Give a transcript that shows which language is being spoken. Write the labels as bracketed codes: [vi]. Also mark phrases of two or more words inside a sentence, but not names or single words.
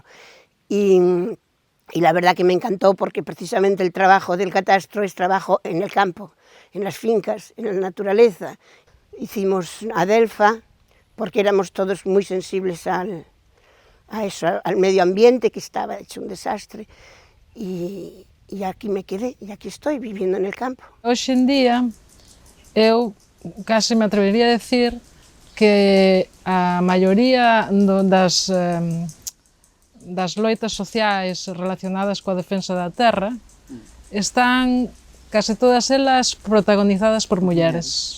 [es] Y la verdad que me encantó porque precisamente el trabajo del catastro es trabajo en el campo, en las fincas, en la naturaleza. Hicimos Adelfa porque éramos todos muy sensibles a eso, al medio ambiente, que estaba hecho un desastre. Y aquí me quedé, y aquí estoy viviendo en el campo. [gl] Hoxe en día, eu case me atrevería a decir que a maioría das loitas sociais relacionadas coa defensa da terra están case todas elas protagonizadas por mulleres.